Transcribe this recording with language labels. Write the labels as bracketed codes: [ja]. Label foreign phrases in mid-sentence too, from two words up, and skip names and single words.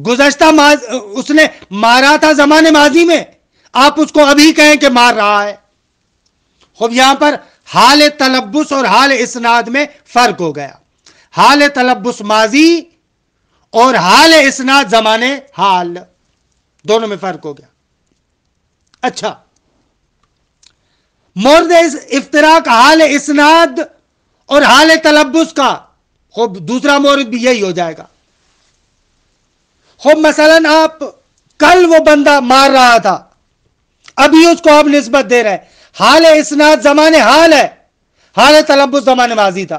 [ur] گزشتہ اس نے مارا تھا زمانے ماضی میں، آپ اس کو ابھی کہیں کہ مار رہا ہے. خوب یہاں پر حال تلبس اور حال اسناد میں فرق ہو گیا. حال تلبس ماضی اور حال اسناد زمانے حال، دونوں میں فرق ہو گیا. اچھا، مورد افتراق حال اسناد اور حال تلبس کا، خوب دوسرا مورد بھی یہی ہو جائے گا. خوب مثلا آپ کل وہ بندہ مار رہا تھا، ابھی اس کو آپ نسبت دے رہے ہیں، حال اسناد زمانے حال ہے، حال تلبس زمانے ماضی تھا.